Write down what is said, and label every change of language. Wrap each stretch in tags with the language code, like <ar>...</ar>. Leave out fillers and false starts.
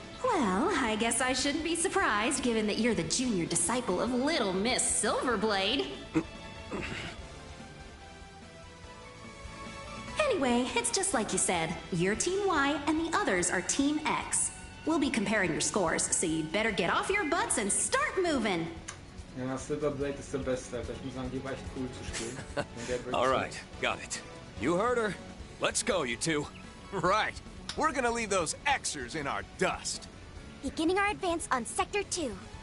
<en>Well, I guess I shouldn't be surprised, given that you're the junior disciple of Little Miss Silverblade. Anyway, it's just like you said. You're Team Y, and the others are Team X. We'll be comparing your scores, so you'd better get off your butts and start moving.</en> <de>Ja, Silverblade ist der Beste. Ich muss sagen, die war echt cool zu spielen.</de> <en>Alright, got it. You heard her. Let's go, you two. Right. We're gonna leave those Xers in our dust. Beginning our advance on Sector 2.</en>